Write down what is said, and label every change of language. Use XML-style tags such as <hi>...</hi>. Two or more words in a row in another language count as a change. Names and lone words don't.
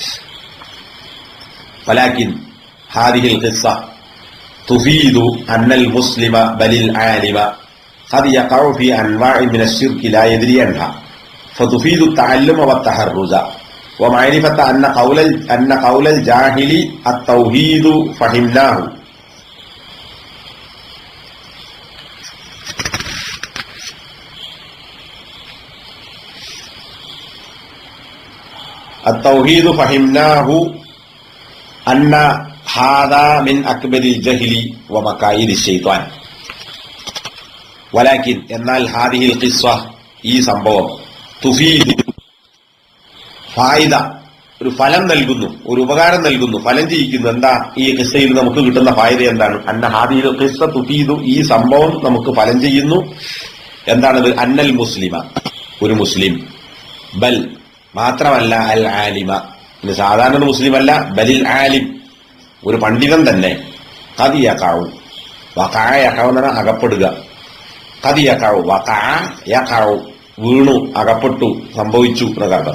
<ar>ولكن هذه القصة تفيد أن المسلم بل العالم قد يقع في أنواع من الشرك لا يدري عنها فتفيد التعلم والتحرز ومعرفة أن قول الجاهل التوحيد فهمناه. التوحيد فهمناه أن هذا من أكبر الجهل ومكائد الشيطان. ولكن എന്നാൽ هذه القصة,</ar> <ml>ഈ സംഭവം,</ml> <ar>تفيد فائدة,</ar> <ml>ഒരു ഫലം നൽകുന്നു, ഒരു ഉപകാരം നൽകുന്നു, ഫലം ചെയ്യിക്കുന്നു. എന്താ ഈ ഖിസ്സയിൽ നമുക്ക് കിട്ടുന്ന ഫായിദ എന്താണ്?</ml> <ar>أن هذه القصة تفيد,</ar> <ml>ഈ സംഭവം നമുക്ക് ഫലം ചെയ്യുന്നു. എന്താണത്?</ml> <ar>أن المسلم,</ar> <ml>ഒരു മുസ്ലിം, ബൽ മാത്രമല്ല അൽ ആലിമ, സാധാരണ മുസ്ലിം അല്ല,</ml> <ar>بل العالم,</ar> <ml>ഒരു പണ്ഡിതൻ തന്നെ,</ml> <ar>قد يقع وقع يقع</ar> <ml>എന്ന് പറഞ്ഞാൽ അകപ്പെടുക,</ml> <ar>قد يقع وقع يقع,</ar> <ml>വീണു, അകപ്പെട്ടു, സംഭവിച്ചു എന്നർത്ഥം.</ml>